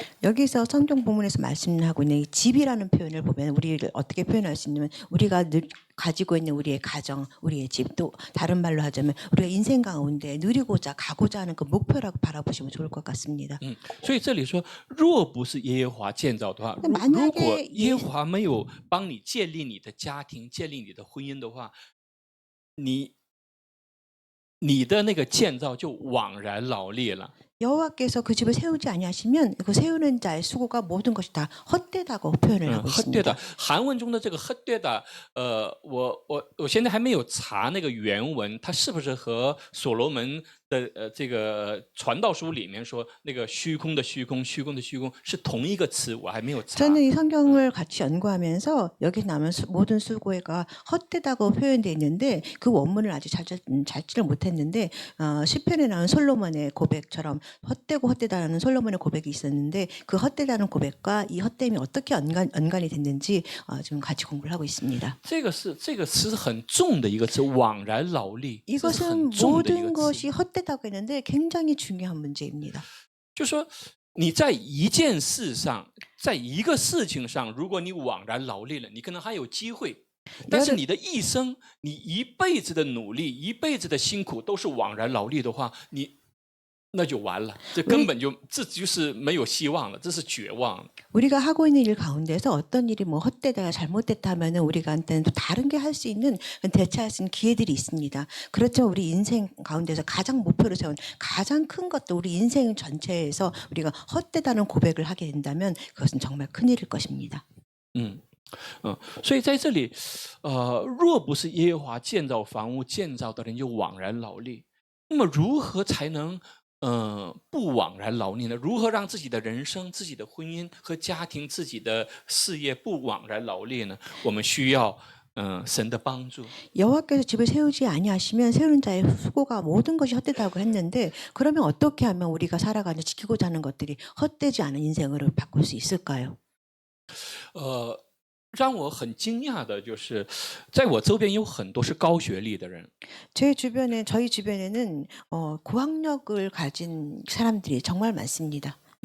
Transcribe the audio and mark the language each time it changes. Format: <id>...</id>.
<ko>여기서 성경 본문에서 말씀하고 있는 이 집이라는 표현을 보면 우리를 어떻게 표현할 수 있냐면 우리가 가지고 있는 우리의 가정, 우리의 집, 또 다른 말로 하자면 우리가 인생 가운데 누리고자 가고자 하는 그 목표라고 바라보시면 좋을 것 같습니다.</ko> <zh>所以这里说，若不是耶和华建造的话，如</zh> <ko>만약에</ko> <zh>果耶和华没有帮你建立你的家庭、建立你的婚姻的话，你的那个建造就枉然劳力了。</zh> <ko>여호와께서 그 집을 세우지 아니하시면 그 세우는 자의 수고가 모든 것이 다 헛되다고 표현을 하고 있습니다. 헛되다.</ko> <zh>韩文中的这个헛되다，我现在还没有查那个原文，它是不是和所罗门的这个传道书里面说那个虚空的虚空、虚空的虚空是同一个词，我还没有查。</zh> <ko>저는 이 성경을 같이 연구하면서 여기 남은 모든 수고가 헛되다고 표현되어 있는데 그 원문을 아직 찾지를 못했는데 시편에 나온 솔로몬의 고백처럼 헛되고 헛되다라는 솔로몬의 고백이 있었는데 그 헛되다는 고백과 이 헛됨이 어떻게 연관이 됐는지 좀 같이 공부를 하고 있습니다.</ko> <zh>这个词是很重的一个词，枉然劳力，这是</zh> <ko>이것은</ko> <zh>很重的一</zh> <ko>모든</ko> <zh>个词。</zh> <ko>것이 헛되다고 했는데 굉장히 중요한 문제입니다.</ko> <zh>就说你在一件事上，在一个事情上，如果你枉然劳力了，你可能还有机会。但是你的一生，你一辈子的努力，一辈子的辛苦都是枉然劳力的话，那就完了，这根本就这就是没有希望了，这是绝望。</zh> <ko>우리가 하고 있는 일 가운데서 어떤 일이 뭐 헛되다가 잘못됐다 하면은 우리가한테는 또 다른 게 할 수 있는 대체할 수 있는 기회들이 있습니다. 그렇죠. 우리 인생 가운데서 가장 목표로 세운 가장 큰 것도 우리 인생 전체에서 우리가 헛되다는 고백을 하게 된다면 그것은 정말 큰일일 것입니다.</ko> <zh>所以在这里，若不是耶和华建造房屋，建造的人就枉然劳力。那么如何才能不枉然劳力呢？如何让自己的人生、自己的婚姻和家庭、自己的事业不枉然劳力呢？我们需要神的帮助。</zh> <ko>여호와께서 집을 세우지 아니하시면 세우는 자의 수고가 모든 것이 헛되다고 했는데 그러면 어떻게 하면 우리가 살아가는 지키고자 하는 것들이 헛되지 않은 인생으로 바꿀 수 있을까요?</ko> <zh>让我很惊讶的就是，在我周边有很多是高学历的人。</zh> <ko>저희 주변에는 고학력을 가진 사람들이 정말 많습니다.</ko>